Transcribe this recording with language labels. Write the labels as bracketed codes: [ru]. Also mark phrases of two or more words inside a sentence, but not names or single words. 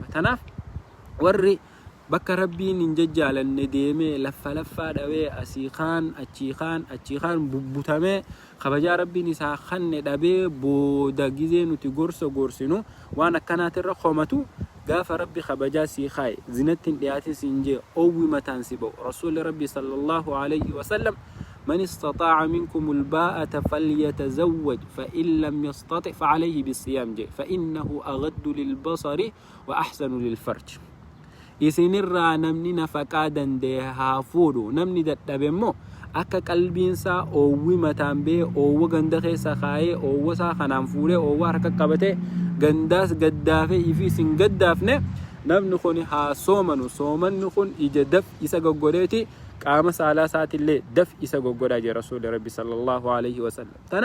[om] Tanaaf warri bakka rabbiin hin jajjaalanne deemee laffaa dhawee asii kaan bubbutamee kabajaa rabbiin isaa kanne dhabee booda gizee nuti gorsinu waan akkanaatirra qomatu gaafa rabbi kabajaa sii kaaye zinatti hin dhiyaatin siin jee owwi mataan si ba'u rasuulli rabbi [ar] صلى الله عليه وسلم من استطاع منكم الباءة فليتزوج فإن لم يستطع فعليه بالصيام فإنه أغض للبصر وأحسن للفرج [om] isinirraa namni nafaqaa danda'e haa fuudhu namni dadhabe immoo akka qalbiinsaa oowwi mataan bee oowwa ganda keessa kaayee oowwa isaa kanaan fuudhee oowwa harka qabatee gandaas gaddaafee ifi isin gaddaafne namni kun haa soomanu soomanni kun ija daf isa goggodeeti qaama saalaa isaatillee daf isa goggodaa jee rasuulli rabbi [ar] صلى الله عليه وسلم.